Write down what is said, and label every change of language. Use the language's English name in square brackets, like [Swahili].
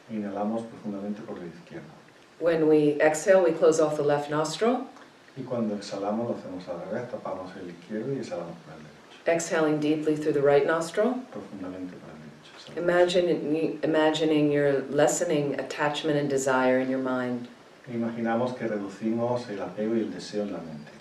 [Spanish] e inhalamos profundamente por el izquierdo. [English] When we exhale, we close off the left nostril. [Spanish] Y cuando exhalamos lo hacemos al revés, tapamos el izquierdo y exhalamos por el derecho. [English] Exhaling deeply through the right nostril. [Spanish] Profundamente por el derecho. [English] Imagining you're lessening attachment and desire in your mind [Spanish] E imaginamos que reducimos el apego y el deseo en la mente.